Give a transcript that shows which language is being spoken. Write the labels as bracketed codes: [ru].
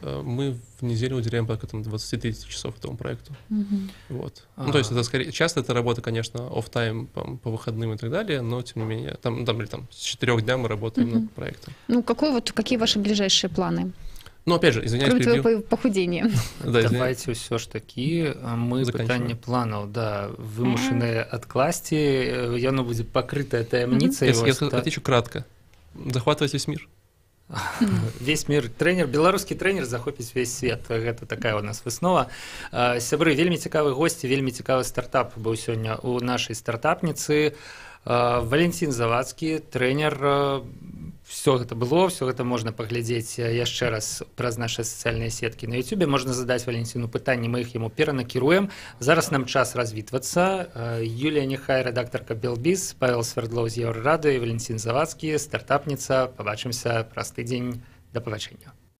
[ru] Мы в неделю уделяем порядка 20-30 часов этому проекту. Вот. То есть это скорее, часто это работа, конечно, офф-тайм по выходным и так далее, но тем не менее, там с 4 дня мы работаем над проектом. Какие ваши ближайшие планы? Опять же, извиняюсь, кроме твоего похудения. [be] Давайте ўсё ж такі мы пытанне планаў, да, вымушаныя адкласці, яно будзе пакрытае таямніцай. [ru] Я отвечу кратко. Захватывать весь мир. Весь мир [be] тренер, беларускі тренер захопіць весь свет. Гэта такая у нас выснова. Сябры, вельмі цікавы госці, вельмі цікавы стартап быў сёння у нашай стартапніцы. Валентин Завадскі, тренер. Все гэта можна паглядзець яшчэ раз праз нашы сацыяльныя сеткі на YouTube. Можна задаць Валентину пытанні, мы іх яму перанакіруем. Зараз нам час развітвацца. Юлія Нехай, рэдактарка Белбіз, Павел Свердлоў з Еўрарады, Валентин Завадскі, стартапніца. Пабачымся праз тыдзень. Да пабачэння.